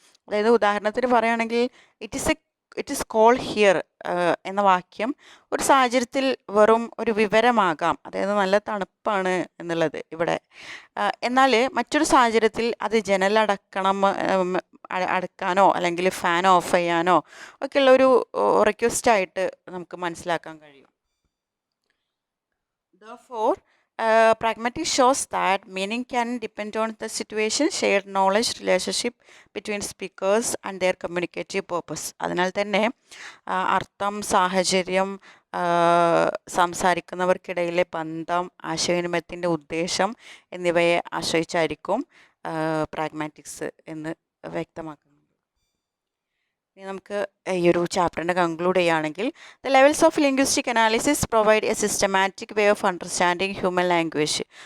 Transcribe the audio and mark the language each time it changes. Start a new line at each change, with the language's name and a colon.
Malayalam: അതായത് ഉദാഹരണത്തിന് പറയുകയാണെങ്കിൽ
English: it is call here
Malayalam: എന്ന വാക്യം ഒരു സാഹചര്യത്തിൽ വെറും ഒരു വിവരമാകാം, അതായത് നല്ല തണുപ്പാണ് എന്നുള്ളത് ഇവിടെ. എന്നാൽ മറ്റൊരു സാഹചര്യത്തിൽ അത് ജനലടക്കണം, അടക്കാനോ അല്ലെങ്കിൽ ഫാൻ ഓഫ് ചെയ്യാനോ ഒക്കെയുള്ള ഒരു റിക്വസ്റ്റായിട്ട് നമുക്ക് മനസ്സിലാക്കാൻ കഴിയും.
English: Therefore, pragmatic shows that meaning can depend on the situation, shared knowledge, relationship between speakers and their communicative purpose.
Malayalam: അതിനാൽ തന്നെ അർത്ഥം, സാഹചര്യം, സംസാരിക്കുന്നവർക്കിടയിലെ ബന്ധം, ആശയവിനിമയത്തിൻ്റെ ഉദ്ദേശം എന്നിവയെ ആശ്രയിച്ചായിരിക്കും പ്രാഗ്മാറ്റിക്സ് എന്ന് വ്യക്തമാക്കുന്നത്. ഇനി നമുക്ക് ഈ ഒരു ചാപ്റ്ററിൻ്റെ കൺക്ലൂഡ് ചെയ്യുകയാണെങ്കിൽ,
English: The levels of linguistic analysis provide a systematic way of understanding human language.